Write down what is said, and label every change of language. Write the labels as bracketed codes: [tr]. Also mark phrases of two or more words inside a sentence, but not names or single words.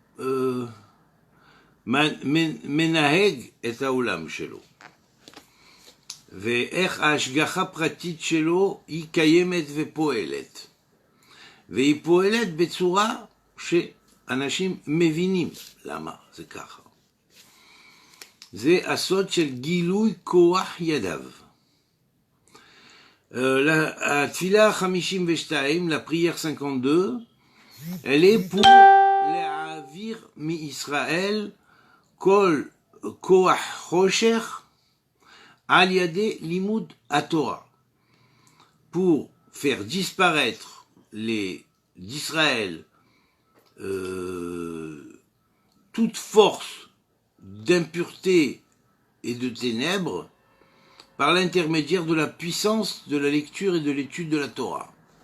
[he] מנהג את העולם שלו ואיך ההשגחה פרטית שלו היא קיימת ופועלת והיא פועלת בצורה שאנשים מבינים למה זה ככה. זה הסוד של גילוי כוח ידיו. [fr] La Tfila 52, la prière 52, elle est pour [he] להעביר מישראל כל כוח חושך על ידי לימוד התורה, [fr] pour faire disparaître d'Israël toute force d'impureté et de ténèbres par l'intermédiaire de la puissance de la lecture et de l'étude de la Torah.